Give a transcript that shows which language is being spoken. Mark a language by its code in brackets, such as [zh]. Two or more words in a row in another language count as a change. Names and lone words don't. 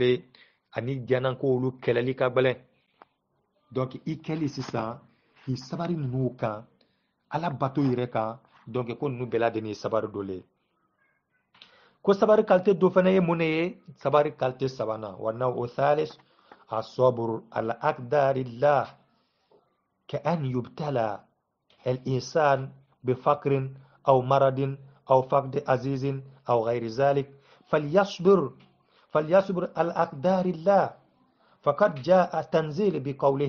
[bm] le ani diyanako olu kɛlɛli ka gbɛlɛn donc i kɛli sisan k'i sabari ninnu kan ala bato yɛrɛ kan donc ko ninnu bɛɛ lajɛlen ye sabari dɔ le ye ko sabari kalite dɔ fana ye mun ye sabari kalite sabanan [ar] و نوع ثالث الصبر على أقدار الله كأن يبتلى الإنسان بفقر أو مرض أو فقد عزيز أو غير ذلك فليصبر على أقدار الله فقد جاء تنزيل بقوله